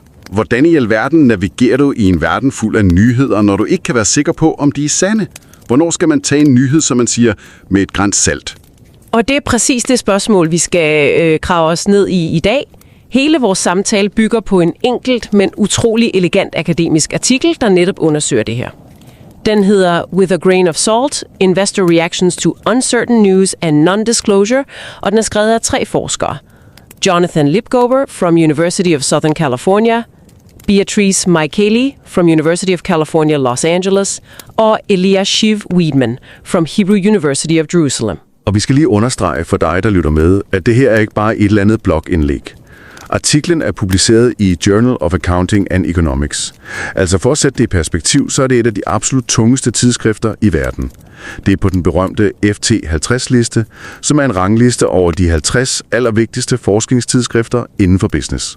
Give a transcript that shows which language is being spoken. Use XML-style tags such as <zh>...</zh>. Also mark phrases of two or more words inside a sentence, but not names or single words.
<da>Hvordan i alverden navigerer du i en verden fuld af nyheder, når du ikke kan være sikker på, om de er sande? Hvornår skal man tage en nyhed, som man siger, med et gran salt? Og det er præcis det spørgsmål, vi skal grave os ned i dag. Hele vores samtale bygger på en enkelt, men utrolig elegant akademisk artikel, der netop undersøger det her. Den hedder With a Grain of Salt, Investor Reactions to Uncertain News and Non-Disclosure, og den er skrevet af 3 forskere. Jonathan Libgober from University of Southern California, Beatrice Michaeli from University of California, Los Angeles, og Eliashiv Wiedman from Hebrew University of Jerusalem. Og vi skal lige understrege for dig, der lytter med, at det her er ikke bare et eller andet blogindlæg. Artiklen er publiceret i Journal of Accounting and Economics. Altså for at sætte det i perspektiv, så er det et af de absolut tungeste tidsskrifter i verden. Det er på den berømte FT50-liste, som er en rangliste over de 50 allervigtigste forskningstidsskrifter inden for business.</da>